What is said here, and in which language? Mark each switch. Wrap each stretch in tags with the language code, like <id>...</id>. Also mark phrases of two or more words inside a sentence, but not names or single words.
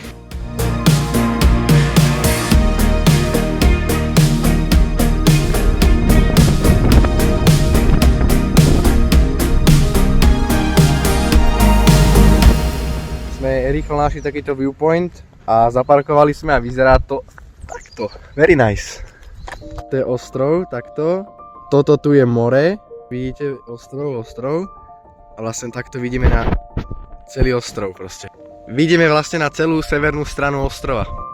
<sk>Sme rýchlo našli takýto viewpoint a zaparkovali sme a vyzerá to takto.</sk> <en>Very nice.</en> <sk>To je ostrov, takto. Toto tu je more. Vidíte ostrov a vlastne takto vidíme na celý ostrov proste. Vidíme vlastne na celú severnú stranu ostrova.</sk>